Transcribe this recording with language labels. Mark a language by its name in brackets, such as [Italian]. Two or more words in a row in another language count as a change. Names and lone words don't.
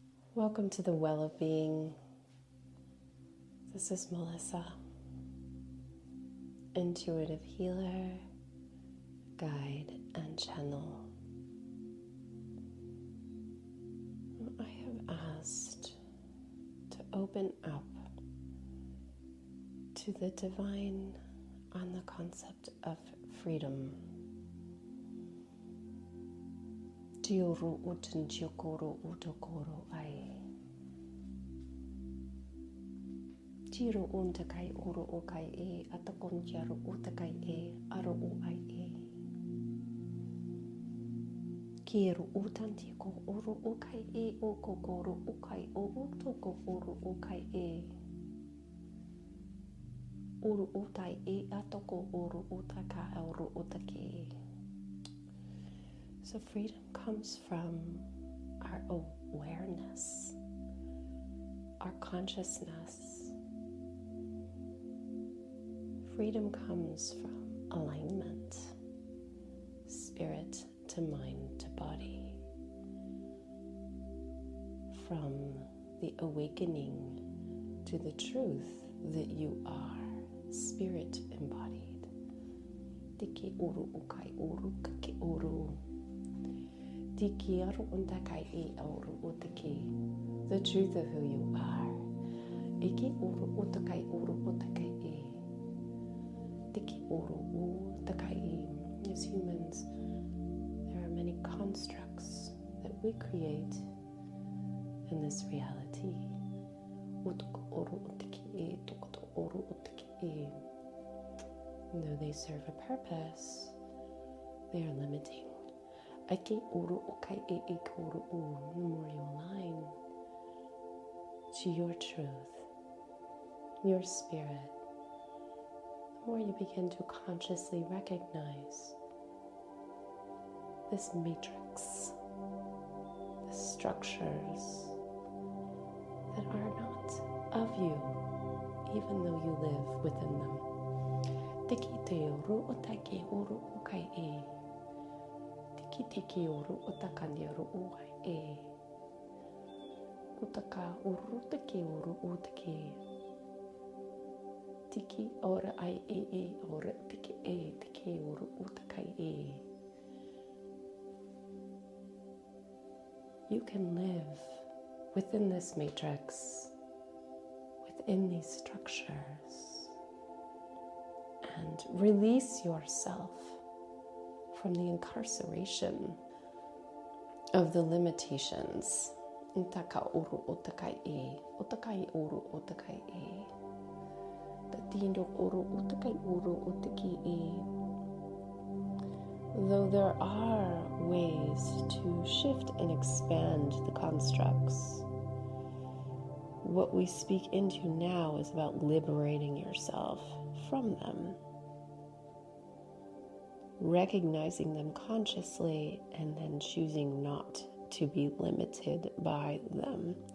[English] Welcome to the Well of Being. This is Melissa, intuitive healer, guide, and channel. I have asked to open up to the divine on the concept of freedom. Tiuru utun tiokoro utokoro ai. Tiro untakai uru ukai e atakon tiaru utakai e aru uai e. Kiru utantiko uru ukai e okokoro ukai o utoko uru ukai e. Uru utai e atoko uru utaka uru utake. So freedom comes from our awareness, our consciousness. Freedom comes from alignment, spirit to mind to body, from the awakening to the truth that you are, spirit embodied. Tiki uru ukai uru kaki uru. Tiki aru untakai e auru utaki. The truth of who you are. Iki uru utakai uru utakai e. Tiki uru utakai e. As humans, there are many constructs that we create in this reality. Utuko uru utaki e, tukoto uru utaki e. And though they serve a purpose, they are limiting. Ake uru ukai e uru u. The more you align to your truth, your spirit, the more you begin to consciously recognize this matrix, the structures that are not of you, even though you live within them. Tiki te uru utake uru ukai e. Tiki uru utakandi uru uai e. Utaka uru taki uru utaki. Tiki ora ai e ora tiki uru utakai e. You can live within this matrix, within these structures, and release yourself from the incarceration of the limitations. Utaka uru utakai e, utakai uru utakai e. Tatindo uru utakai uru utaki e. Though there are ways to shift and expand the constructs, what we speak into now is about liberating yourself from them, recognizing them consciously, and then choosing not to be limited by them.